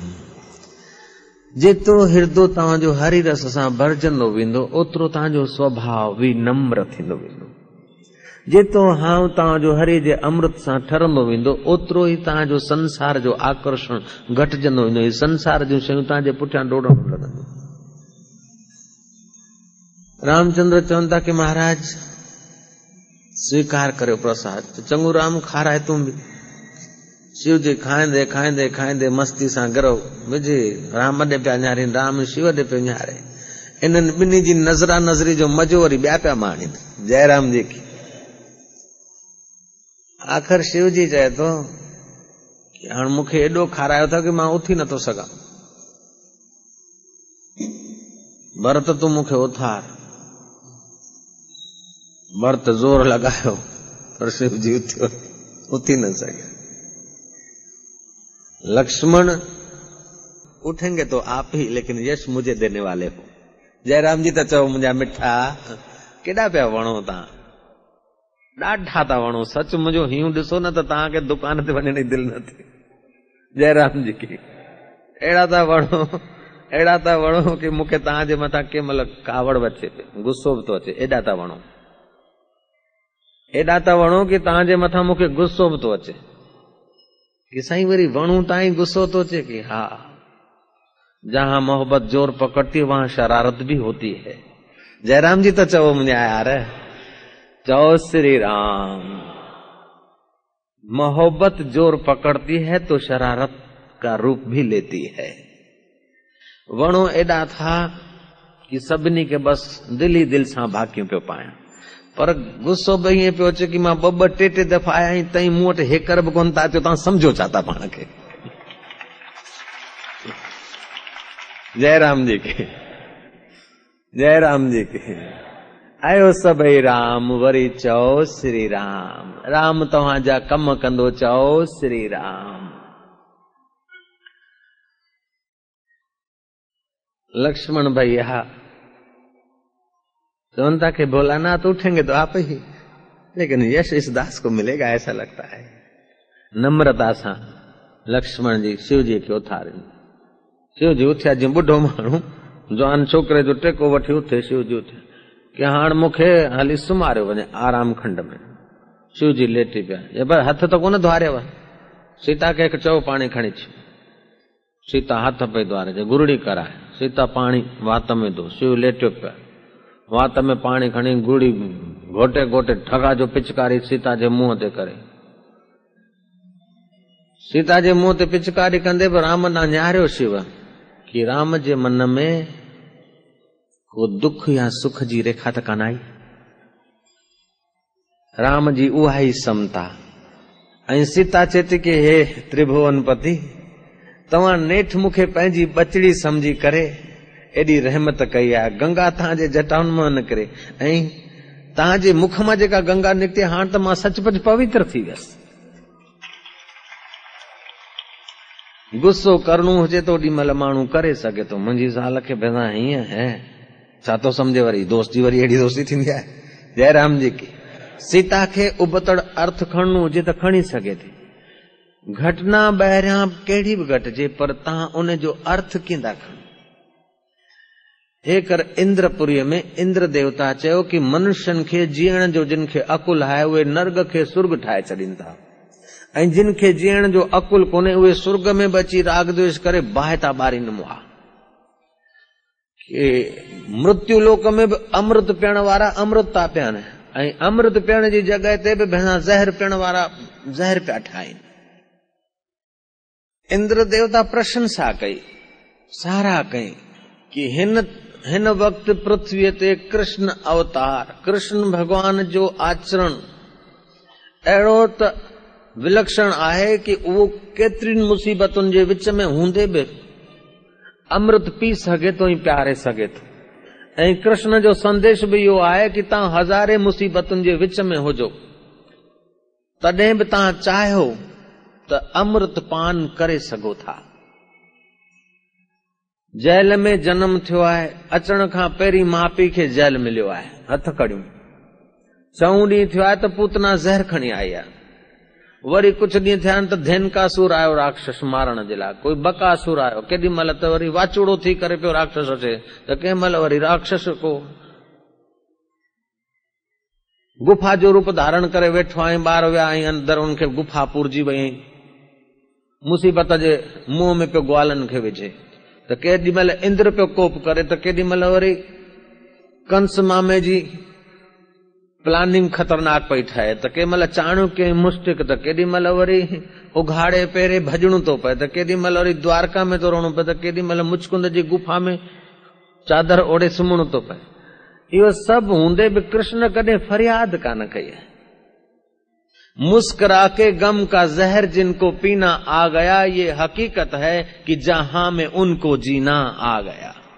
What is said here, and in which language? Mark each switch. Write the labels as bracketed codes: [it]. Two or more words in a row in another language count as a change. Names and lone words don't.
[sd] जेतिरो हिरदो तव्हांजो हरि रस सां भरजंदो वेंदो, ओतिरो तव्हांजो स्वभाव बि नम्र थींदो वेंदो। जेतिरो हाउ तव्हांजो हरि जे अमृत सां ठरंदो वेंदो, ओतिरो ई तव्हांजो संसार जो आकर्षण घटिजंदो वेंदो। ही संसार जूं शयूं तव्हांजे पुठियां डोड़ण लॻंदियूं। रामचंद्र चवनि था कि महाराज स्वीकार करियो प्रसाद। चङो राम खाराए तूं बि। शिव जी खाईंदे खाईंदे खाईंदे मस्ती सां गिरो विझे राम ॾे पिया निहारीनि, राम शिव ॾे पियो निहारे। इन्हनि ॿिन्ही जी नज़रा नज़री जो मज़ो वरी ॿिया पिया माणीनि। जयराम जी की। आख़िर शिव जी चए थो कि हाणे मूंखे एॾो खारायो था कि मां उथी नथो सघां, भरत तूं मूंखे उथार। भरत ज़ोर लॻायो पर शिव जी उथी न सघे। [hi] लक्ष्मण उठेंगे तो आप ही, लेकिन यश मुझे देने वाले हो। [sd] जयराम जी त चओ मुंहिंजा मिठा केॾा पिया वणो तव्हां, ॾाढा था वणो। सच मुंहिंजो हीउ ॾिसो न त तव्हांखे दुकान ते वञण जी दिलि न थिए। जयराम जी की। अहिड़ा था वणो कि मूंखे तव्हांजे मथां कंहिं महिल कावड़ अचे, गुस्सो बि थो अचे। एॾा था वणो कि तव्हांजे मथां मूंखे गुस्सो बि थो अचे कि साईं वरी वणूं ताईं गुस्सो तो चे कि हाँ, [hi] जहां मोहब्बत जोर पकड़ती है वहां शरारत भी होती है। जयराम जी तो चवो मुझे यार, [sd] चो श्री राम। [hi] मोहब्बत जोर पकड़ती है तो शरारत का रूप भी लेती है। [sd] वणो एडा था कि सभिनी के बस दिल ही दिल सां भाकियूं पियो पाया, पर गुस्सो बि ईअं पियो अचे कि मां ॿ टे दफ़ा आया आहियां तई मूं वटि हेकर बि कोन था अचो। तव्हां सम्झो छा था पाण खे। जयराम जी के। जयराम जी के। आयो सभई राम वरी चओ श्री राम। राम तव्हांजा कम कंदो चओ श्री राम। लक्ष्मण भैया चवनता के [hi] भोलानाथ उठेंगे तो आप ही, लेकिन यश इस दास को मिलेगा ऐसा लगता है। [sd] नम्रता सा लक्ष्मण जी शिव जी खे उथारियो। शिव जी उथिया जीअं बुढ़ो माण्हू जवान छोकिरे जो टेको वठी उथे। शिव जी उथिया कि हाणे मूंखे हली सुम्हारियो वञे आराम खंड में। शिव जी लेटी पिया। पर हथ त कोन धोआरियव। सीता खे चओ पाणी खणी अच। सीता हथ पई धोआरे, गुरड़ी कराए। सीता पाणी वात में धो। शिव लेटियो पिया, वात में पाणी खणी गुड़ी घोटे घोटे ठगा जो पिचकारी सीता जे मुंह ते करे। सीता जे मुंह ते पिचकारी कंदे बि राम ना निहारियो शिव कि राम जे मन में को दुख या सुख जी रेखा त कान आई। राम जी उहा ई समता। ऐं सीता चेती कि हे त्रिभुवनपति, तव्हां नेठ मूंखे पंहिंजी बचड़ी समझी करे एडी रहमत कई आहे। गंगा तव्हांजे जटाउनि मां निकिरे ऐं तव्हांजे मुख मां जेका गंगा निकिती हाणे त मां सचपच पवित्र थी वियसि। गुस्सो करणो हुजे तो ओॾी महिल माण्हू करे सघे थो। मुंहिंजी ज़ाल खे भेणा हीअं है छा तो सम्झे, वरी दोस्ती वरी अहिड़ी दोस्ती थींदी आहे। जयराम जी की। सीता खे उबतड़ अर्थ खणणो हुजे त खणी सघे थी। घटना ॿाहिरियां कहिड़ी बि घटिजे पर तव्हां उन जो अर्थ कीअं था खणो। हेकर इंद्रपुरीअ में इंद्र देवता चयो कि मनुष्यनि खे जीअण जो जिन खे अकुल आहे उहे नर्ग खे सुर्ग ठाहे छॾीनि था, ऐं जिन खे जीअण जो अकुल कोन्हे उहे सुर्ग में बि अची राग द्वेष करे बाहि था ॿारीनि मुआ। मृत्यु लोक में बि अमृत पीअण वारा अमृत था पियनि, ऐं अमृत पीअण जी जॻह ते बि भेणा ज़हर पीअण वारा ज़हर पिया ठाहिनि। इंद्र देवता प्रशंसा कई, साराह कई कि हिन वक्त पृथ्वीअ ते कृष्ण अवतार, कृष्ण भगवान जो आचरण अहिड़ो त विलक्षण आहे कि वो केतिरिन मुसीबतुनि जे विच में हूंदे बि अमृत पी सघे थो ऐं प्यारे सघे थो। ऐं कृष्ण जो संदेश भी इहो आहे कि तव्हां हज़ारे मुसीबतुनि जे विच में हुजो, तॾहिं बि तव्हां चाहियो त अमृत पान करे सघो था। जेल में जन्म थियो आहे, अचण खां पहिरीं माउ पीउ खे जेल मिलियो आहे, हथ कड़ियूं। 4 ॾींहं थियो आहे त पूतना ज़हर खणी आई आहे। वरी कुझु ॾींहं थिया आहिनि त धेनकासुर आयो राक्षस मारण जे लाइ, कोई बकासुर आयो, केॾी महिल त वरी वाचूड़ो थी करे पियो राक्षस अचे, त कंहिं महिल वरी राक्षस को गुफा जो रूप धारण करे वेठो आहे। ॿार विया ऐं अंदरि उनखे गुफा पुरजी वई, मुसीबत जे मुंहं में पियो ग्वालनि खे विझे, त केॾी महिल इंद्र पियो कोप करे, त केॾी महिल वरी कंस मामे जी प्लानिंग खतरनाक पई ठहे, त कंहिं महिल चाणक्य मुष्टिक, त केॾी महिल वरी उघाड़े पेरे भॼणो थो पए, त केॾी महिल वरी द्वारका में थो रहणो पए, त केॾी महिल मुचकुंद जी गुफा में चादर ओढ़े सुम्हणो थो पए। इहो सभु हूंदे बि कृष्ण कॾहिं फरियाद कान कई है। [hi] मुस्कुरा के गम का जहर जिनको पीना आ गया, ये हकीकत है कि जहां में उनको जीना आ गया।